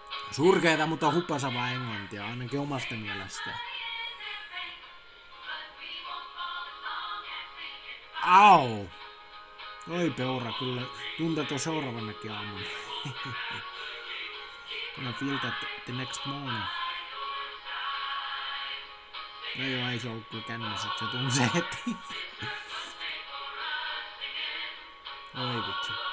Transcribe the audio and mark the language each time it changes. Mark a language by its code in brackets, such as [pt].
[fi] Surkeeta, mutta hupasavaa englantia, ainakin omasta mielestä. Au! Oi peura, kyllä tuntee tuon seuraavannakin aamun. Kun [en] I feel that the next morning. [fi] No joo, ei se ollut kyllä kännissä, se tunsi heti. Oi vitsi.